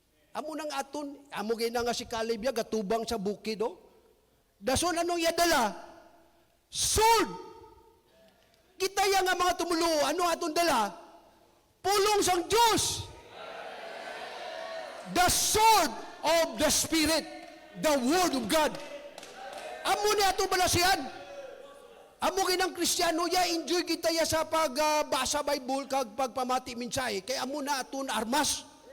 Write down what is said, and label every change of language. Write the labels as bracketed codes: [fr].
[hil] Amo nang aton, amo gina nga si Caleb ya, gatubang sa bukid, Dason anong yadala? [en] Sword. [hil] Kita ya nga mga tumulo, ano aton dala? Pulong sang Diyos. [en] The sword of the Spirit, the Word of God. [hil] Amo ni ato balasihan. Amo ginang Kristiyano ya, enjoy kita ya sa pagbasa Bible kag pagpamati mensahe, kay amo na aton armas.